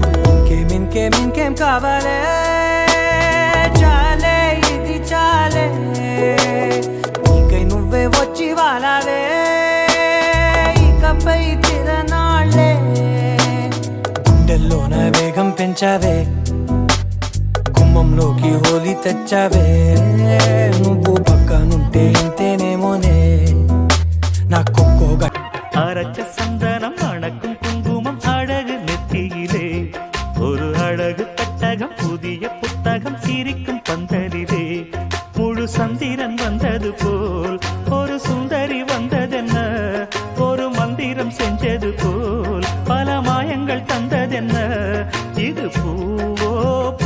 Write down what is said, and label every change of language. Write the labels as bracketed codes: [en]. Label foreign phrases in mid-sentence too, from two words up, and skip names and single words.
[te] ఇంకేం కావాలే చాలే ఇది చాలే నీకై నువ్వే వచ్చి వాలాలే ఇకపై తిరనాళ్ళే గుండెల్లోన వేగం పెంచావే గుమ్మంలోకి హోలీ తెచ్చావే నువ్వు పక్కనుంటే ఇంతేనేమోనే నాకొక్కో [ta] அரைச்ச சந்தனம் அணக்கும் குங்குமம் அழகு நெத்தியிலே ஒரு அழகு பெட்டகம் புதிய புத்தகம் சிரிக்கும் பந்தலிலே முழு சந்திரன் வந்தது போல் ஒரு சுந்தரி வந்ததென்ன ஒரு மந்திரம் செஞ்சது போல் பல மாயங்கள் தந்ததென்ன இது பூவோ பூ